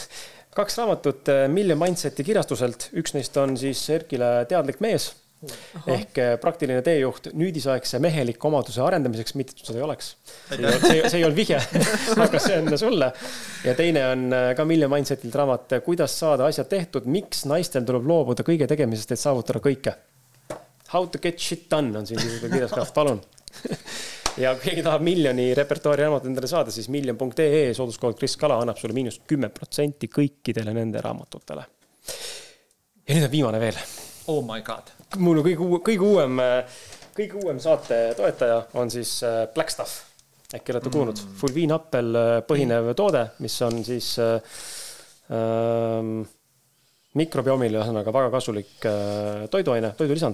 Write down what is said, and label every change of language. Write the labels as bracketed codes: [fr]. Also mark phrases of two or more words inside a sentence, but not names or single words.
[et] 2 raamatut Million Mindseti kirjastuselt. Üks neist on siis Erkile teadlik mees. Ehk praktiline teejuht nüüdisaegse meheliku omaduse arendamiseks, mitte seda ei oleks. See ei olnud vihje, aga see on sulle. Ja teine on ka Million Mindsetilt raamat, kuidas saada asjad tehtud, miks naistel tuleb loobuda kõige tegemisest, et saavutada kõike. How to get shit done on siin kirjas ka, palun. Ja kui keegi tahab miljoni repertuaari raamat endale saada, siis million.ee sooduskood Kris Kala annab sulle -10% kõikidele nende raamatutele. Ja nüüd on viimane veel. [en] Oh my god. [et] Mul kõige uuem saate toetaja on siis Blackstuff. Äkki olete kuulnud. Fulviinappel põhinev toode, mis on siis mikrobiomile ühesõnaga väga kasulik toiduaine, toidulisand.